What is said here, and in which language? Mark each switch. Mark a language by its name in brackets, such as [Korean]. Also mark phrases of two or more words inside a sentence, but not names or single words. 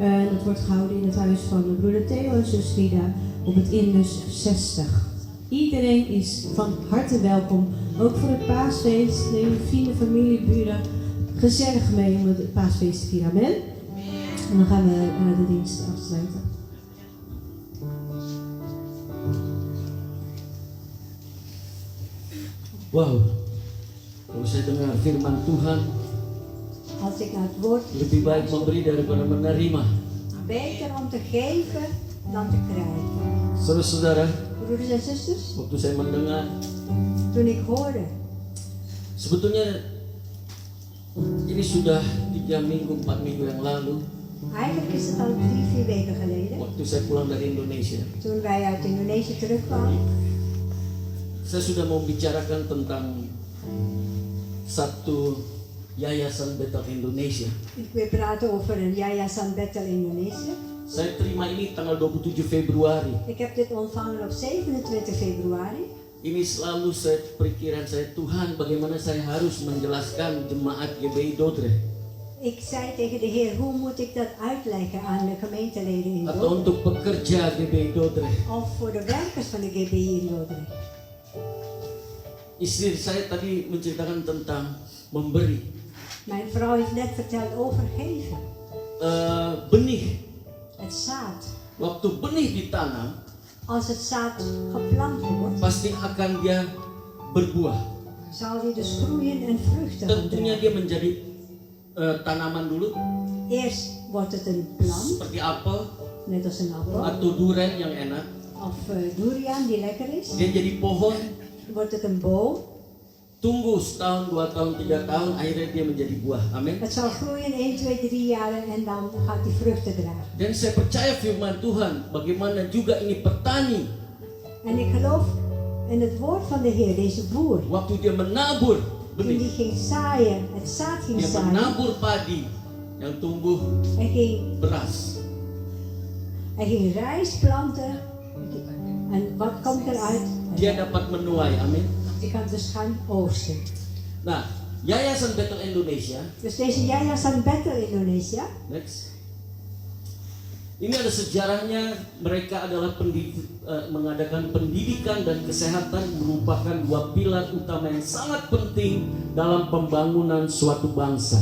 [Dutch] Dat wordt gehouden in het huis van broeder Theo en zus Rida op het Indus 60. Iedereen is van harte welkom. Ook voor het paasfeest. Neem vrienden, familie, buren gezellig mee om het paasfeest te vieren. Amen. En dan gaan we de dienst afsluiten. [Indonesian] Wow, kalau saya dengar firman Tuhan, [Dutch] Als ik naar het woord [Indonesian] lebih baik memberi daripada menerima. [Dutch] beter om te geven dan te krijgen. [Indonesian] Saudara-saudara, [Dutch] Broeders en zusters, [Indonesian] waktu saya mendengar, [Dutch] toen ik hoorde, [Indonesian] sebetulnya ini sudah 3 minggu, 4 minggu yang lalu, [Dutch] eigenlijk is het al 3-4 weken geleden, [Indonesian] waktu saya pulang dari Indonesia, [Dutch] toen wij uit Indonesië terugkwamen. [Indonesian] saya sudah membicarakan tentang satu yayasan Bethel Indonesia. [Dutch] Ik wil praten over een Yayasan Bethel Indonesië. [Indonesian] Saya terima ini tanggal 27 Februari. [Dutch] Ik heb dit ontvangen op 27 februari. [Indonesian] Ini selalu pikiran saya, Tuhan, bagaimana saya harus menjelaskan jemaat GBI Dordrecht [Dutch] Ik zei tegen de Heer, hoe moet ik dat uitleggen aan de gemeenteleden in [Indonesian] atau [Dutch] Dordrecht? [Indonesian] untuk pekerja GBI Dordrecht. [Dutch] Of voor de werkers van de GBI in Dordrecht. [Indonesian] Istri saya tadi menceritakan tentang memberi. [Dutch] Mijn vrouw heeft net verteld over geven. [Indonesian] Benih, [Dutch] Het zaad. [Indonesian] waktu benih ditanam, [Dutch] Als het zaad geplant wordt, [Indonesian] pasti akan dia berbuah. [Dutch] zal die dus groeien en vruchten gaan [Indonesian] Tentunya [Dutch] dragen. [Indonesian] dia menjadi tanaman dulu, [Dutch] Eerst wordt het een plant, [Indonesian] seperti apel [Dutch] net als een appel. [Indonesian] atau durian yang enak. [Dutch] Of durian die lekker is. [Indonesian] Dia jadi pohon, [Dutch] Wordt het een boom. [Indonesian] tunggu setahun, 2 tahun, 3 tahun, akhirnya dia menjadi buah. Amin. [Dutch] Het zal groeien 1, 2, 3 jaar en dan gaat die vruchten dragen. [Indonesian] Dan saya percaya firman Tuhan, bagaimana juga ini petani, [Dutch] En ik geloof in het woord van de Heer, deze boer. [Indonesian] waktu dia menabur [Dutch] Toen [Indonesian] benih, [Dutch] die ging zaaien, het zaad ging [Indonesian] dia [Dutch] zaaien. [Indonesian] menabur padi yang tumbuh [Dutch] Hij ging rijst planten. En wat komt eruit? [Indonesian] dia dapat menuai. Amin. [Dutch] Je kan dus gaan oogsten. [Indonesian] Nah, Yayasan Bethel Indonesia, [Dutch] Dus deze Yayasan Bethel Indonesia, [Indonesian] next. Ini ada sejarahnya. Mereka adalah mengadakan pendidikan dan kesehatan, merupakan 2 pilar utama yang sangat penting dalam pembangunan suatu bangsa.